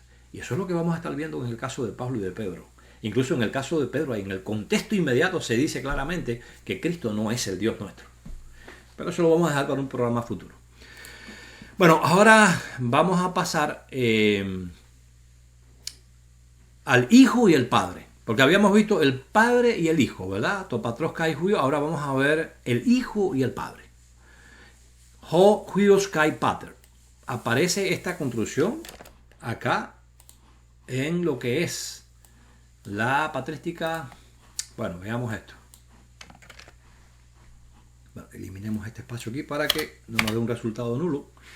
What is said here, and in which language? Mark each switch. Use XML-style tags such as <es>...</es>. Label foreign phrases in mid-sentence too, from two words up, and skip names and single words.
<es>Y eso es lo que vamos a estar viendo en el caso de Pablo y de Pedro. Incluso en el caso de Pedro, en el contexto inmediato se dice claramente que Cristo no es el Dios nuestro. Pero eso lo vamos a dejar para un programa futuro. Bueno, ahora vamos a pasar al Hijo y el Padre. Porque habíamos visto el Padre y el Hijo, ¿verdad?</es> <el>τοῦ πατρὸς καὶ υἱοῦ.</el> <es>Ahora vamos a ver el Hijo y el Padre.</es> <el>ὁ υἱὸς καὶ πατήρ.</el> <es>Aparece esta construcción acá en lo que es la patrística. Bueno, veamos esto. Bueno, eliminemos este espacio aquí para que no nos dé un resultado nulo.</es>